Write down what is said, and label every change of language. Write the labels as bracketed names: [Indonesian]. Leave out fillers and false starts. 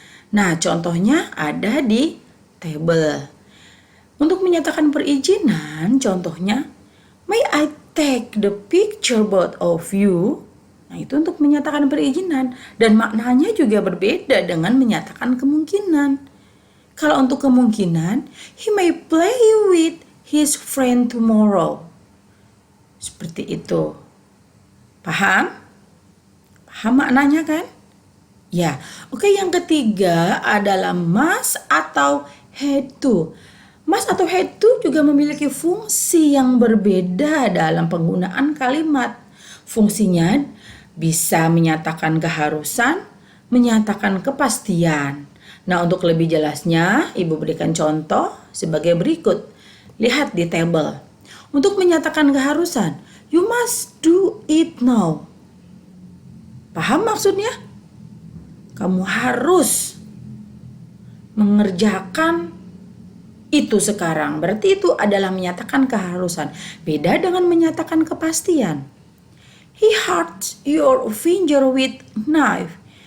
[Indonesian] Nah, contohnya ada di tabel. Untuk menyatakan perizinan, contohnya, [English] may I take the picture both of you? [Indonesian] Nah, itu untuk menyatakan perizinan dan maknanya juga berbeda dengan menyatakan kemungkinan. Kalau untuk kemungkinan, [English] he may play with his friend tomorrow. [Indonesian] Seperti itu. Paham? Paham maknanya kan? Ya. Oke, yang ketiga adalah must atau had to. Must atau had to juga memiliki fungsi yang berbeda dalam penggunaan kalimat. Fungsinya bisa menyatakan keharusan, menyatakan kepastian. Nah, untuk lebih jelasnya, Ibu berikan contoh sebagai berikut. Lihat di tabel. Untuk menyatakan keharusan, [English] you must do it now. [Indonesian] Paham maksudnya? Kamu harus mengerjakan itu sekarang. Berarti itu adalah menyatakan keharusan. Beda dengan menyatakan kepastian. [English] He hurts your finger with knife.